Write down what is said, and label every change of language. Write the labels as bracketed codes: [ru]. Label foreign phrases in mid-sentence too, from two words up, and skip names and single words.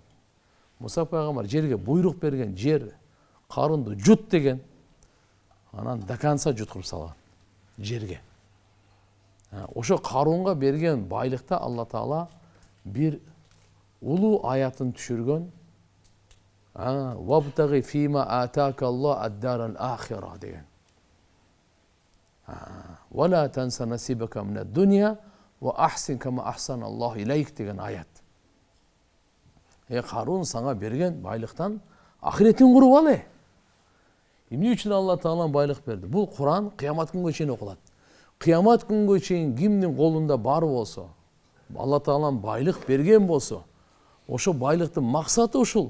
[ky] Муса пайгамбар жерге буйрук берген, жер карынды жут деген. Анан [ru] до конца [ky] жуткуруп салган жерге. Ошо Карунга берген байлыкта Алла таала бир улуу аятын түшүргөн. [ar] وابتغ فيما آتاك الله الدار الآخرة деген. ولا تنس نصيبك من الدنيا وأحسن كما أحسن الله إليك [ky] деген аят. Карун саңа берген байлыктан ахиретин куруп ал. Эмне үчүн Алла таалам байлык берди? Бул Куран кыямат күнгө чейин окулат. Кыямат күнгө чейин кимдин колунда бар болсо, Алла таалам байлык берген болсо, ошо байлыктын максаты ушул.